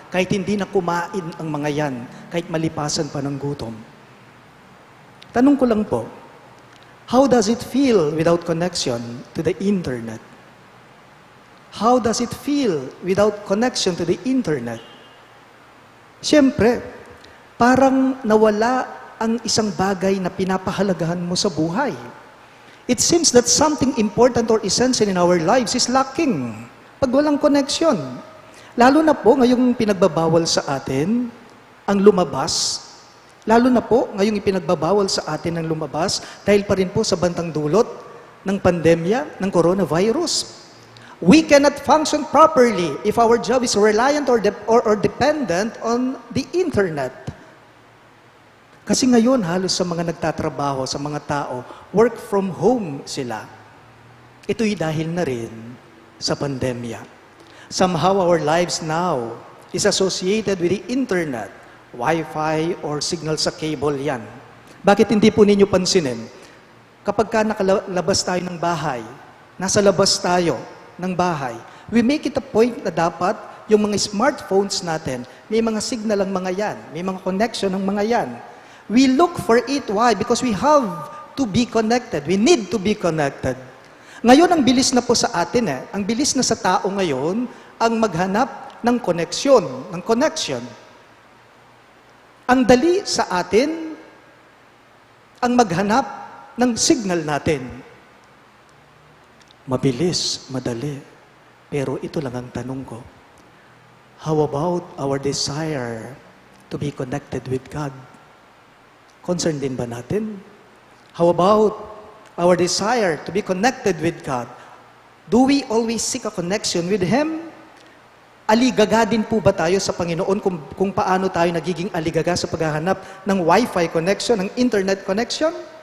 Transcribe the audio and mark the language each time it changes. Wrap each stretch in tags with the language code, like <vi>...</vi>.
<tl>Kahit hindi na kumain ang mga yan, kahit malipasan pa ng gutom. Tanong ko lang po,</tl> <en>how does it feel without connection to the internet? How does it feel without connection to the internet?</en> <tl>Siyempre, parang nawala ang isang bagay na pinapahalagahan mo sa buhay.</tl> <en>It seems that something important or essential in our lives is lacking</en> <tl>pag walang connection. Lalo na po ngayong pinagbabawal sa atin ang lumabas. Lalo na po ngayong ipinagbabawal sa atin ang lumabas dahil pa rin po sa bantang dulot ng pandemya ng coronavirus.</tl> <en>We cannot function properly if our job is reliant or dependent on the internet.</en> <tl>Kasi ngayon, halos sa mga nagtatrabaho, sa mga tao, work from home sila. Ito'y dahil na rin sa pandemya.</tl> <en>Somehow our lives now is associated with the internet, Wi-Fi or signal</en> <tl>sa cable yan. Bakit hindi po ninyo pansinin? Kapag nakalabas tayo ng bahay, nasa labas tayo ng bahay,</tl> <en>we make it a point</en> <tl>na dapat yung mga smartphones natin, may mga signal ang mga yan, may mga connection ang mga yan.</tl> <en>We look for it. Why? Because we have to be connected. We need to be connected.</en> <tl>Ngayon, ang bilis na po sa atin ang bilis na sa tao ngayon ang maghanap ng connection, ng connection. Ang dali sa atin ang maghanap ng signal natin. Mabilis, madali. Pero ito lang ang tanong ko.</tl> <en>How about our desire to be connected with God?</en> <tl>Concerned din ba natin?</tl> <en>How about our desire to be connected with God? Do we always seek a connection with Him?</en> <tl>Aligaga din po ba tayo sa Panginoon kung paano tayo nagiging aligaga sa paghahanap ng Wi-Fi connection, ng internet connection?</tl>